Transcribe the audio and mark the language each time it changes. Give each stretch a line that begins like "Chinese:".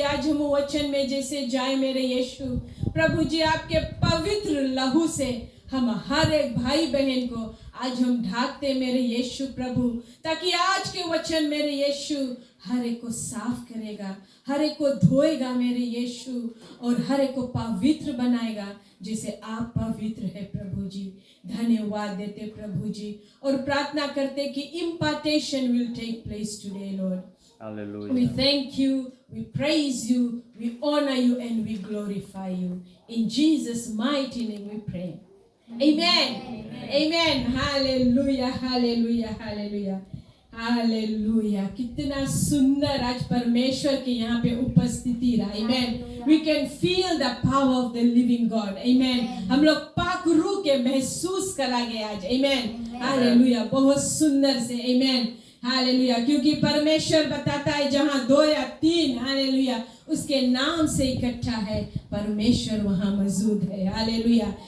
Hindi: आज हम वचन में जैसे जाए मेरे यीशु प्रभु जी, आपके पवित्र लहू से हम हर एक भाई बहन को आज हम ढाकते मेरे यीशु प्रभु, ताकि आज के वचन मेरे यीशु हर एक को साफ करेगा, हर एक को धोएगा मेरे यीशु, और हर एक को पवित्र बनाएगा जैसे आप पवित्र है प्रभु जी। धन्यवाद देते प्रभु जी, और प्रार्थना करते कि
English: Impartation will take place today lord. Hallelujah. We thank you, we praise you, we honor you, and we glorify you. In Jesus' mighty name we pray. Amen. Amen. Hallelujah. Hallelujah. Hallelujah. Hallelujah.
Hindi: कितना सुंदर आज परमेश्वर की यहाँ पे उपस्थिति रहा।
English: Amen. We can feel the power of the living God. Amen.
Hindi: हम लोग पाक रूह के महसूस करांगे आज।
English: Amen. Hallelujah.
Hindi: बहुत सुंदर से।
English: Amen.
Hindi: हालेलुया, क्योंकि परमेश्वर बताता है जहाँ 2 या 3 हालेलुया उसके नाम से इकट्ठा है, परमेश्वर वहाँ मौजूद है। हालेलुया।